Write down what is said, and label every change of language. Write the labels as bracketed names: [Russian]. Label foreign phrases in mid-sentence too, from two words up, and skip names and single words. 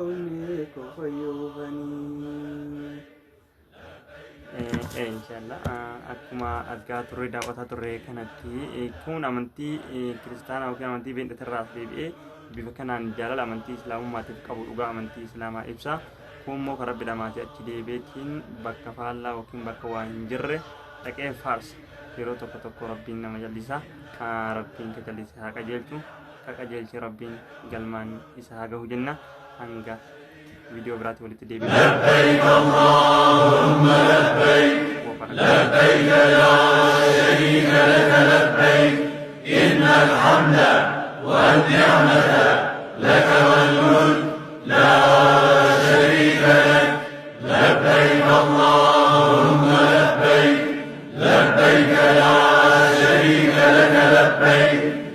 [Oromo] Akkuma argaa turre daawwataa turre kanatti kun amantii kiristaanaa yookiin amantii beeknatirraas deebi'ee bifa kanaan jaalala amantii islaamummaatiif qabu dhugaa amantii islaamaa ibsa. Kun immoo karaa bidhamaatii achi deebi'eetiin bakka faallaa yookiin bakka waan hin jirre dhaqee faarsa yeroo tokko tokko rabbiin nama jallisa rabbiin ka jallise haa qajeelchu ka qajeelche rabbiin galmaan isa haa gahu jenna hanga فيديو براتي ولي تدي [Arabic] لبيك اللهم لبيك لبيك لا شريك لك لبيك إن الحمد والنعمة لك والملك لا شريك لك لبيك اللهم لبيك لبيك لا شريك لك لبيك